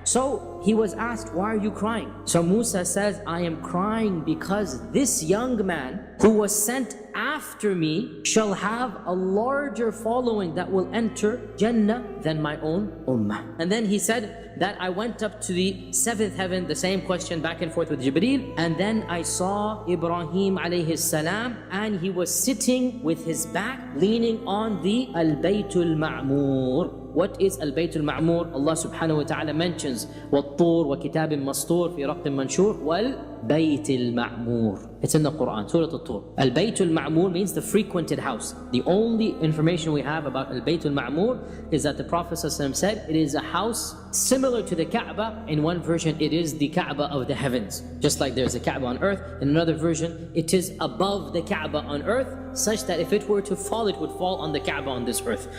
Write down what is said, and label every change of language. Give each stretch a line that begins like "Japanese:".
English: So he was asked, why are you crying? So Musa says, I am crying because this young man who was sent after me shall have a larger following that will enter Jannah than my own ummah. And then he said that I went up to the 7th heaven, the same question back and forth with Jibreel, and then I saw Ibrahim alayhi salam, and he was sitting with his back leaning on the Al-Baytul Ma'mur. What is Al-Baytul Ma'mur? Allah subhanahu wa ta'ala mentions
Arabic: وَالطُّورِ وَكِتَابٍ مَسْطُورٍ فِي رَقٍّ مَنْشُورٍ وَالْبَيْتِ الْمَعْمُورِ.
English: It's in the Quran, Surah Al-Tur. Al-Baytul Ma'mur means the frequented house. The only information we have about Al-Baytul Ma'mur is that the Prophet ﷺ said it is a house similar to the Kaaba. In one version, it is the Kaaba of the heavens. Just like there's a Kaaba on earth. In another version, it is above the Kaaba on earth, such that if it were to fall, it would fall on the Kaaba on this earth.